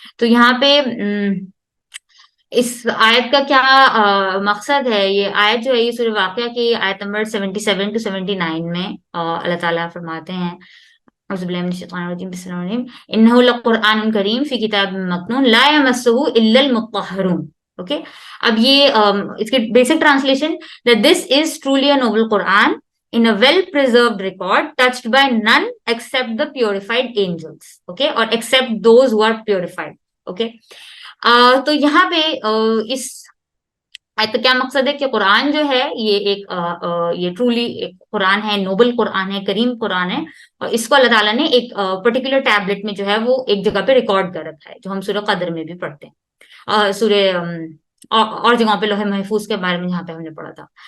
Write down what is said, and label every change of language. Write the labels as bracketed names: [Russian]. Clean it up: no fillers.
[Urdu] تو یہاں پہ اس آیت کا کیا مقصد ہے, یہ آیت جو ہے یہ سورہ واقعہ کی آیت نمبر 77 to 79 میں اللہ تعالیٰ فرماتے ہیں, [Arabic] اعوذ باللہ من الشیطان الرجیم, بسم اللہ الرحمن الرحیم, انہ لقرآن کریم فی کتاب مکنون لا یمسہ الا المطہرون. [English] okay, [Urdu] اب یہ اس کی basic translation, [English] that this is truly a noble Quran in a well preserved record touched by none except the purified angels. Okay, or except those who are purified. [Urdu] Okay, تو یہاں پہ اس آیت کا کیا مقصد ہے کہ قرآن جو ہے یہ ٹرولی ایک قرآن ہے, نوبل قرآن ہے, کریم قرآن ہے, اور اس کو اللہ تعالیٰ نے ایک پرٹیکولر ٹیبلٹ میں جو ہے وہ ایک جگہ پہ ریکارڈ کر رکھا ہے, جو ہم سورہ قدر میں بھی پڑھتے ہیں, سورہ اور جگہوں پہ لوح محفوظ کے بارے میں جہاں پہ ہم نے پڑھا تھا.